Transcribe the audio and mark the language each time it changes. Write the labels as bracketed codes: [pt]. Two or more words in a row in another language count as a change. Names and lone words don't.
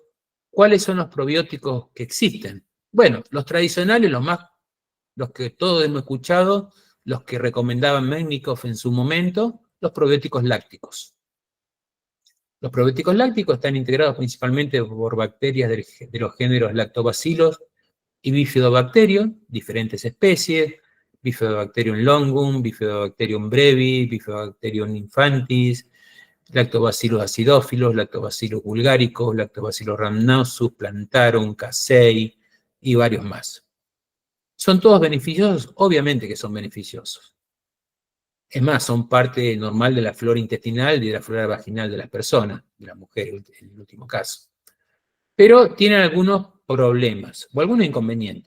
[es] ¿Cuáles son los probióticos que existen? Bueno, los tradicionales, los que todos hemos escuchado, los que recomendaban Mednikov en su momento, los probióticos lácticos. Los probióticos lácticos están integrados principalmente por bacterias de los géneros Lactobacillus y Bifidobacterium, diferentes especies, Bifidobacterium longum, Bifidobacterium brevis, Bifidobacterium infantis, Lactobacillus acidophilus, Lactobacillus bulgaricus, Lactobacillus rhamnosus, Plantarum, casei y varios más. ¿Son todos beneficiosos? Obviamente que son beneficiosos. Es más, son parte normal de la flora intestinal y de la flora vaginal de las personas, de las mujeres en el último caso. Pero tienen algunos problemas o algunos inconvenientes.